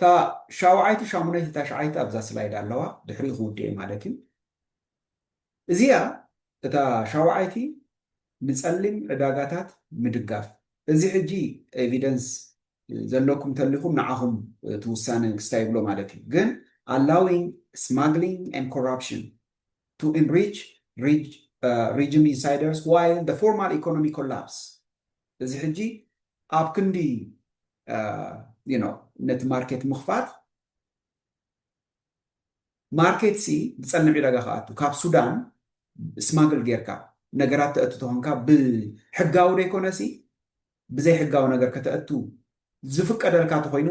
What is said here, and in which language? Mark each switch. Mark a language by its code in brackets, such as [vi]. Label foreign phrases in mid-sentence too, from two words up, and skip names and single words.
[ti] ሻውዓይቲ ሻሙናይቲ ታሽዓይቲ ኣብዛ ስላይድ ኣለዋ ድሕሪኡ ክውድእ ማለት እዩ እዚኣ እታ ሻውዓይቲ ንፀሊም ዕዳጋታት ምድጋፍ እዚ ሕጂ ኤቪደንስ ዘለኩም ተሊኹም ንዓኹም ትውሳነ ክስታይ ብሎ ማለት እዩ ግን [en] allowing smuggling and corruption to enrich regime insiders while the formal economy collapse [ti] እዚ ሕጂ ኣብ ክንዲ ነቲ ማርኬት ምኽፋት ማርኬት ሲ ብፀልም ዕዳጋ ከኣቱ ካብ ሱዳን ስማግል ጌርካ ነገራት ተእቱ ተኾንካ ብሕጋዊ ደይኮነሲ ብዘይ ሕጋዊ ነገር ከተእቱ ዝፍቀደልካ ተኮይኑ